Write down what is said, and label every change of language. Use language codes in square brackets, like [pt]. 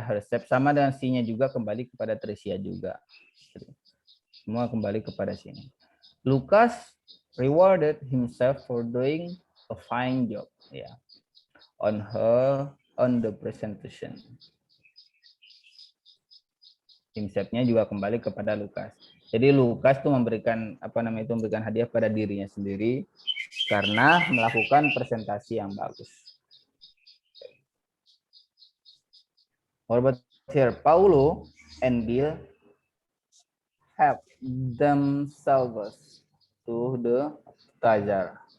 [id] Herself sama dengan C-nya juga kembali kepada Tricia juga. Semua kembali kepada sini. [en] Lucas rewarded himself for doing a fine job ya on the presentation. [id] Himself-nya juga kembali kepada Lucas. Jadi Lucas tuh memberikan memberikan hadiah pada dirinya sendiri karena melakukan presentasi yang bagus. [en] What about here? Paulo and Bill help themselves to the appetizer.